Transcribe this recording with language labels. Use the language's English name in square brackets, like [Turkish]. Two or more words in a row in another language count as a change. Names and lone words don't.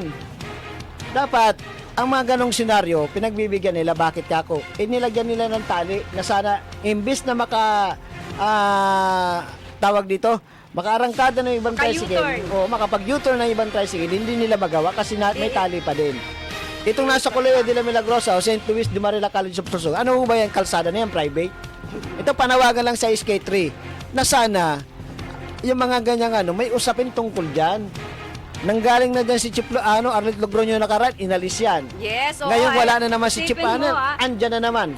[Filipino] Dapat ang mga ganong senaryo pinagbibigyan nila. Bakit kako? Nilagyan nila ng tali na sana imbis na tawag dito, makaarangkada ng ibang tricycle o makapag-U-turn ng ibang tricycle, hindi nila magawa kasi may tali pa din. Itong nasa Colegio de la Milagrosa o St. Luis de Marila College of Sorsogon, ano ba yan, kalsada na yan, private? Ito panawagan lang sa SK3 na sana yung mga ganyang may usapin tungkol dyan. Nanggaling na dyan si Chief Arnold Logroño nakaraan, inalis yan. Yes, ngayon wala na naman si Chief Arnold, andyan na naman.